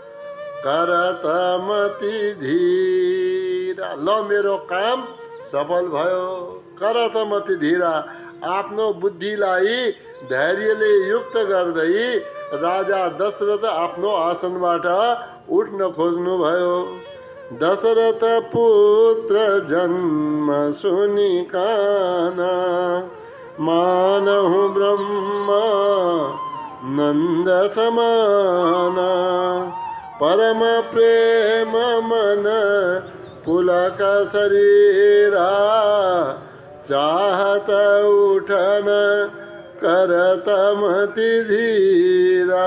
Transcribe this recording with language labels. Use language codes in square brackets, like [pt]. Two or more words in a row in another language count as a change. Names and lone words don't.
[awa] करतमति धीरा, [ne] ल मेरो काम सफल भयो। [awa] करतमति धीरा, [ne] आफ्नो बुद्धिलाई धैर्यले युक्त गर्दै राजा दशरथ आफ्नो आसनबाट उठ्न खोज्नुभयो। [awa] दशरथ पुत्र जन्म सुनिकान, मानहु ब्रह्म नंद समान। परम प्रेम मन पुलक शरीरा, चाहत उठन करतमति धीरा।